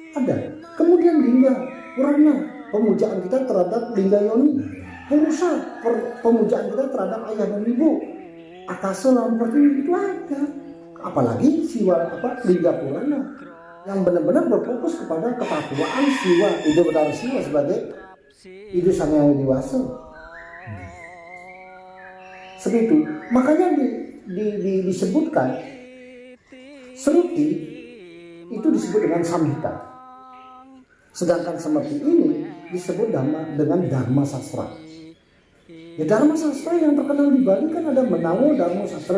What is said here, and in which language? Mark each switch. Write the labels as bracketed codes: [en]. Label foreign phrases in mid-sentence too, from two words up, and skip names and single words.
[id] Kemudian Lingga Purana, pemujaan kita terhadap Lingga Yoni. merusak pemujaan kita terhadap ayah dan ibu. Akasa dalam pertiwi itu ada. Apalagi siwa Lingga Purana yang benar-benar berfokus kepada ketatuaan siwa Ida Betara Siwa sebagai Ida Sang Hyang Widiwasa. Seperti itu. Makanya disebutkan Seruti itu disebut dengan Samhita. Sedangkan seperti ini disebut dengan Dharma Sastra. Ya, Dharma Sastra yang terkenal di Bali kan ada Menawa Dharma Sastra.